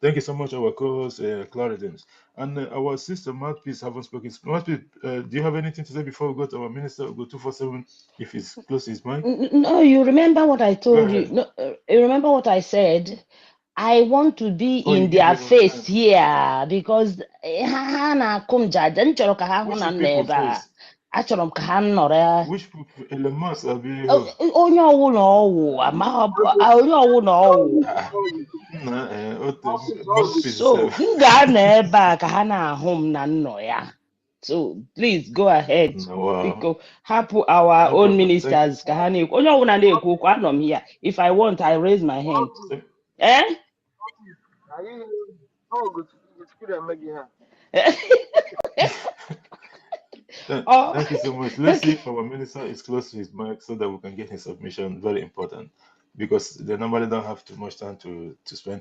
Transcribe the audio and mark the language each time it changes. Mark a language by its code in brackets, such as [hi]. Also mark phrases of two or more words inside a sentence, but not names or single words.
[en] Thank you so much, our co-host, Claridens. And our sister, Mouthpiece, haven't spoken. Mouthpiece, do you have anything to say before we go to our minister? We'll go 247 if he's close to his mic. No, you remember what I Go told you. ahead. No, you remember what I said? I want to be Oh, you in give their your face time. here because [ig] ha na-akụ m jaja nchọrọ ka ha hụ [en] Which [ig] na m nọ [en] people [ig] ebe a. [en] face? [ig] Achọrọ m ka ha nọrọ [en] Which people? [ig] Elemas, onye ọwụ na ọwụ onye ọwụ na ọwụ. [en] Mouthpiece So itself. [ig] m ga-anọ ebe a ka ha na-ahụ m na nnọ ya. [en] So please go ahead. Wow. [ig] Biko hapụ our [en] No own problem. [ig] ministers ka ha na-ekwu. Onye ọwụ na na-ekwu okwu anọ m here. [en] If I want, I raise my hand. Eh? Thank you so much. Let's see if our minister is close to his mic so that we can get his submission. Very important because they normally don't have too much time to spend.